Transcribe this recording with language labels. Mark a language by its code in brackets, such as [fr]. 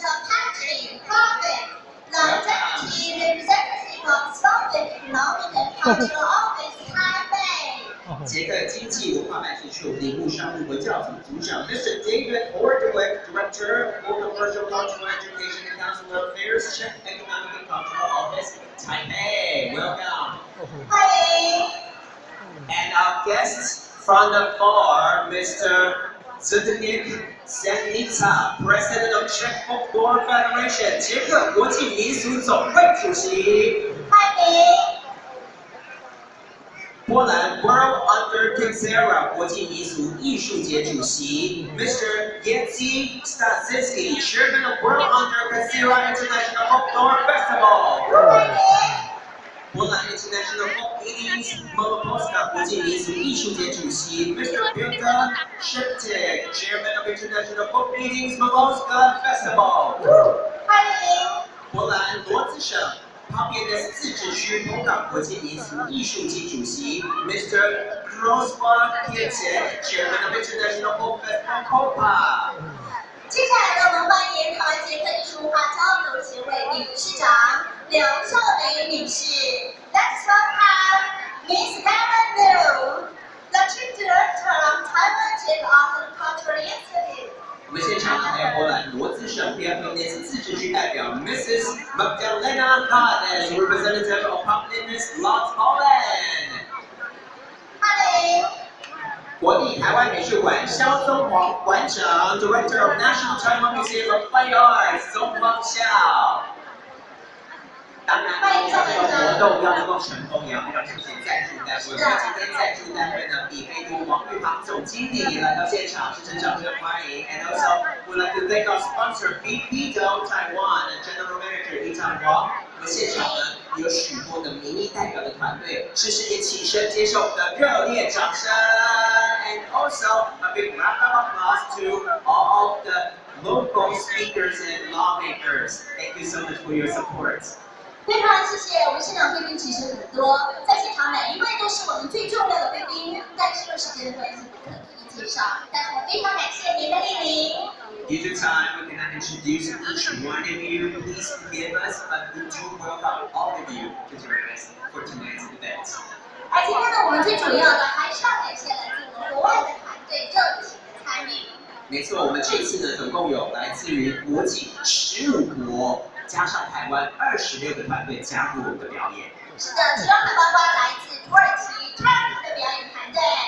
[en] Patrick Profit。The Deputy Representative of Slovak Economic and Cultural Office, Taipei. [zh] 捷克经济文化办事处领务商务文教组组长 Mr. [en] David Ordewick, Director for Commercial, Cultural Education and Council Affairs, Czech Economic and Cultural Office, Taipei. Welcome. [zh] 欢迎。 [en] And our guests from the far, Mr. Zdeněk Senica, President of Czech Folklore Federation, [zh] 捷克国际民俗总会主席。欢迎。波兰 World Under Kinsera 国际民俗艺术节主席 Mr. [en] Jędrzej Stasinski, Chairman of World Under Kinsera International Folklore Festival. [zh] 欢迎。波兰 International Folk Meetings Małopolska 国际民俗艺术节主席 Mr. [en] Piotr Szeptek, Chairman of International Folk Meetings Małopolska Festival。 [zh] 欢迎波兰罗兹省旁边的自治区东港国际民俗艺术节主席 Mr. [en] Kroswa Kietek, Chairman of International Folk Festival Kopa。 [zh] 接下来呢，我们欢迎台湾捷克艺术文化交流协会理事长刘秀梅女士。 [en] Let's welcome Miss Diana Liu, the Chief Director of Taiwan Czech Art and Cultural Institute。 [zh] 我们现场还有波兰罗兹省第二名的自治区代表 Mrs. [en] Magdalena Gades, representative of Populist Lots Holland。 [zh] 欢迎国立台湾美术馆肖宗煌馆长 ， [en] Director of National Taiwan Museum of Fine Arts [zh] 宗煌校。当然，这个活动要能够成功，也要非常谢谢赞助单位。我们今天赞助单位呢，比菲都王玉航总经理来到现场，深深掌声欢迎。 [en] And also, we'd like to thank our sponsor, BPDO Taiwan and General Manager Li Tanghuang。 [zh] 我们现场呢有许多的民意代表的团队，是不是也起身接受我们的热烈掌声 ？ [en] And also a big round of applause to all of the local speakers and lawmakers. Thank you so much for your support. [zh] 非常谢谢我们现场贵宾，其实很多，在现场每一位都是我们最重要的贵宾，但是因为时间的关系不可一一介绍，但是我非常感谢您的莅临。 [en] Due to time, we cannot introduce each one of you. Please forgive us, but we do welcome all of you to join us for tonight's event. [zh] 而今天呢，我们最主要的还是要感谢来自我们国外的团队热情的参与。没错，我们这次呢，总共有来自于国际15国，加上台湾26个团队加入我们的表演。是的，其中还包括来自土耳其 Turkey 的表演团队。